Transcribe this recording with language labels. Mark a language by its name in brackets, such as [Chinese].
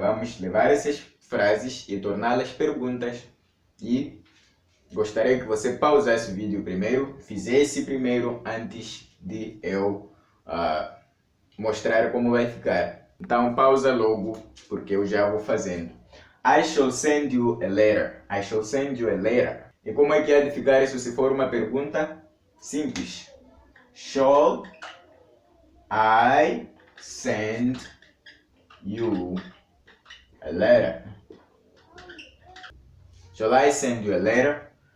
[Portuguese] Vamos levar essas frases e torná-las perguntas e gostaria que você pausasse o vídeo primeiro, fizesse primeiro antes de eu mostrar como vai ficar. Então pausa logo, porque eu já vou fazendo. [English] I shall send you a letter. I shall send you a letter. [Portuguese] E como é que há de ficar isso se for uma pergunta? Simples. [English] Shall I send you a letter? Shall I send you a letter?